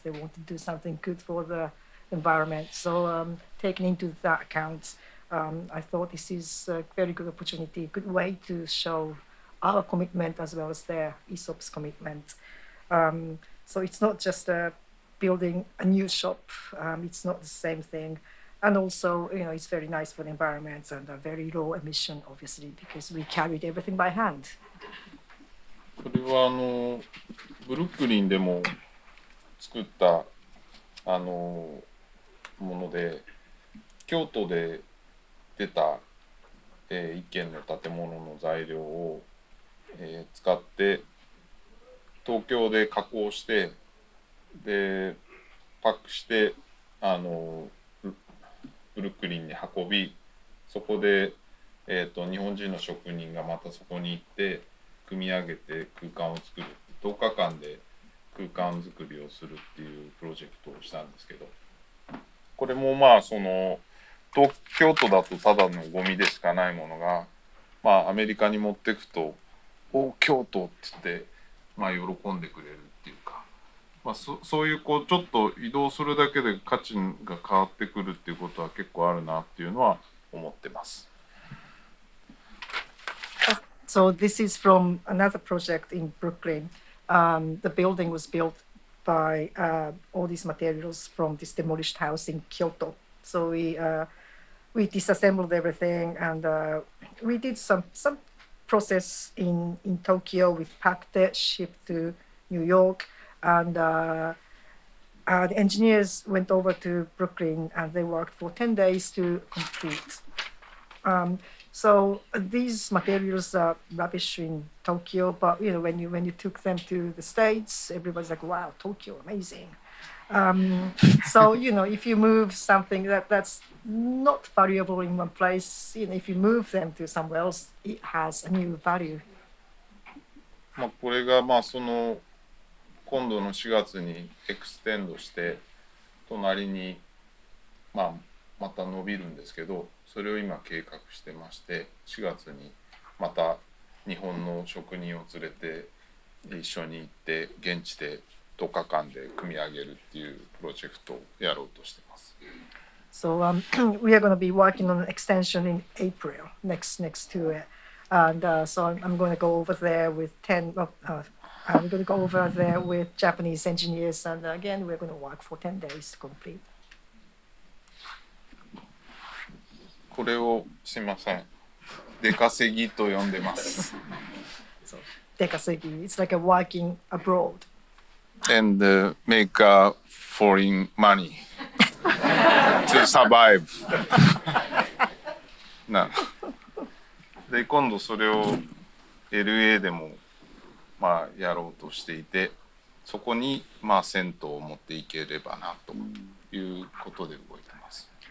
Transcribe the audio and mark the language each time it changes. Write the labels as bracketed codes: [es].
[en] They wanted to do something good for the environment. So taking into that account, I thought this is a very good opportunity, good way to show our commitment as well as their Aesop's commitment. So it's not just building a new shop. It's not the same thing. And also, it's very nice for the environment and a very low emission, obviously, because we carried everything by hand. [ja] これはブルックリンでも作ったもので、京都で出た、一軒の建物の材料を、使って東京で加工してでパックしてブルックリンに運び、そこで、日本人の職人がまたそこに行って組み上げて空間を作る、10日間で空間作りをするっていうプロジェクトをしたんですけど、これも東京都だとただのゴミでしかないものが、アメリカに持っていくと「お京都」って言って、喜んでくれるっていうか、そういうちょっと移動するだけで価値が変わってくるっていうことは結構あるなっていうのは思ってます。 [en] So this is from another project in Brooklyn. The building was built by all these materials from this demolished house in Kyoto. So we disassembled everything, and we did some process in Tokyo. We packed it, shipped to New York, and the engineers went over to Brooklyn, and they worked for 10 days to complete. So these materials are rubbish in Tokyo, but when you took them to the States, everybody's like, "Wow, Tokyo, amazing." So if you move something that's not valuable in one place, if you move them to somewhere else, it has a new value. [ja] これが今度の4月にエクステンドして隣にまた伸びるんですけど、それを今計画してまして、4月にまた日本の職人を連れて一緒に行って現地で10日間で組み上げるっていうプロジェクトをやろうとしてます。 [en] So we are going to be working on an extension in April next to it, and so I'm going to go over there with 10. I'm going to go over there with Japanese engineers, and again we're going to work for 10 days to complete. [ja] これをすいません、出稼ぎと呼んでます。 [en] So dekasegi, it's like a working abroad. And make foreign money to survive. [ja] なで今度それを LA でもまあやろうとしていて、そこにまあ銭湯を持っていければなということで動いてます。